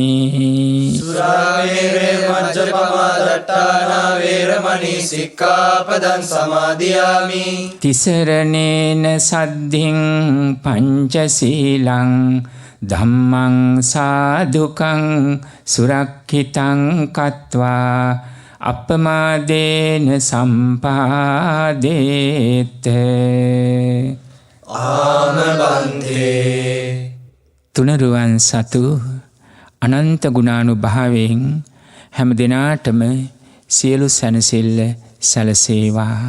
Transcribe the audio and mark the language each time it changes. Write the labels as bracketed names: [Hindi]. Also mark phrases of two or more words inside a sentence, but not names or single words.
[Pali] සුරාමේරය මජ්ජපමා දට්ඨානා වේරමණී සික්ඛාපදං සමාදියාමි. තිසරණේන සද්ධින් පංචශීලං ධම්මං සාදුකං සුරක්ඛිතං කତ୍වා අප්පමාදේන සම්පාදේත. ආමබන්තේ [Sinhala] තුනරුවන් සතු අනන්ත ගුණානුභාවයෙන් හැම දිනාටම සියලු සැනසෙල්ල සැලසේවා.